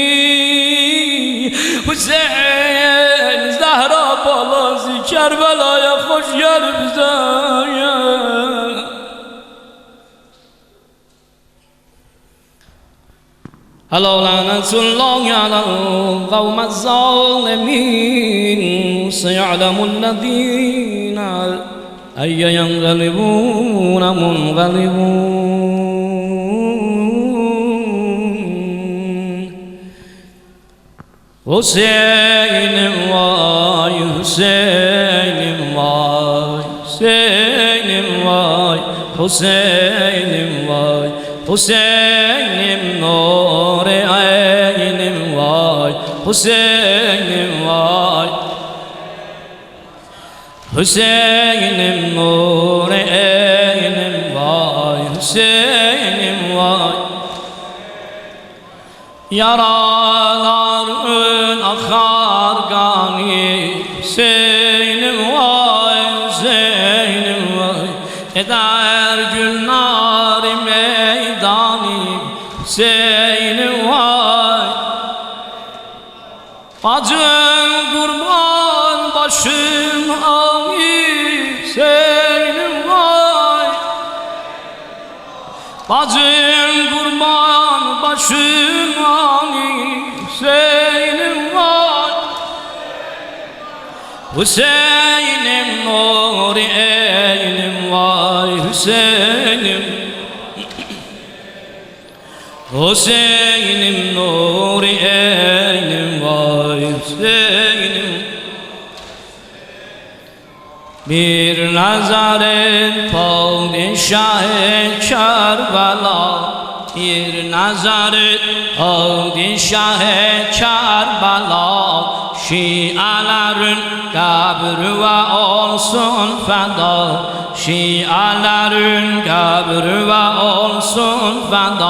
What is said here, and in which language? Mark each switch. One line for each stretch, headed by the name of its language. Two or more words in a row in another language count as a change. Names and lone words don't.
Azerbaijani: Hüseyin Zəhra balası Kərbəlaya xoş gəlibsən.
Arabic: ألا لعنة الله على القوم الظالمين سيعلم الذين أي ينقلبون منقلب.
Azerbaijani: Hüseynim vay, Hüseynim vay, Hüseynim vay, Hüseynim vay, Hüseynim nur-i eynim vay, Hüseynim vay, Hüseynim nur-i eynim vay, Hüseynim vay.
Turkish: Yaraların akar kanı Hüseynim vay, Hüseynim vay. Eder gülnar-ı meydanı Hüseynim vay. Bacım kurban başım ağrı Hüseynim vay. Bacım kurban başım ağrı Hüseynim vay. Hüseynim nur-i eynim vay, Hüseynim. Hüseynim nur-i eynim vay, Hüseynim. Bir nazaret padişah-ı Kerbela, bir nazaret padişah-ı Kerbela, Şiaların kabri ve olsun feda, Şiaların kabri ve olsun feda.